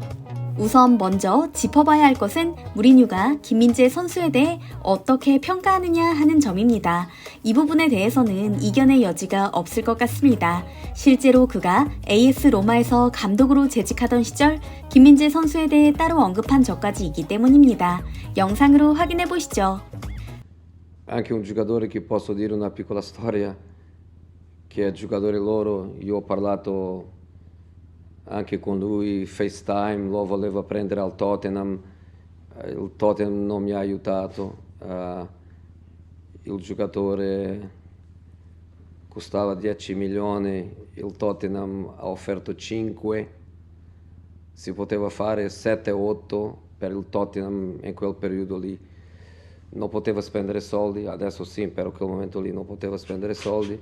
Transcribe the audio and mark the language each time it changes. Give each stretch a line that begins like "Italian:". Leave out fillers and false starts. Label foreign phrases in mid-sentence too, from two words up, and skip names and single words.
Korean: 우선 먼저 짚어봐야 할 것은 무리뉴가 김민재 선수에 대해 어떻게 평가하느냐 하는 점입니다. 이 부분에 대해서는 이견의 여지가 없을 것 같습니다. 실제로 그가 AS 로마에서 감독으로 재직하던 시절 김민재 선수에 대해 따로 언급한 적까지 있기 때문입니다. 영상으로 확인해 보시죠.
Italian: Anche un giocatore che posso dire una piccola storia, che è giocatore loro, io ho parlato anche con lui, FaceTime, lo voleva prendere al Tottenham, il Tottenham non mi ha aiutato, il giocatore costava 10 milioni, il Tottenham ha offerto 5, si poteva fare 7-8 per il Tottenham in quel periodo lì, non poteva spendere soldi, adesso sì, però in quel momento lì non poteva spendere soldi.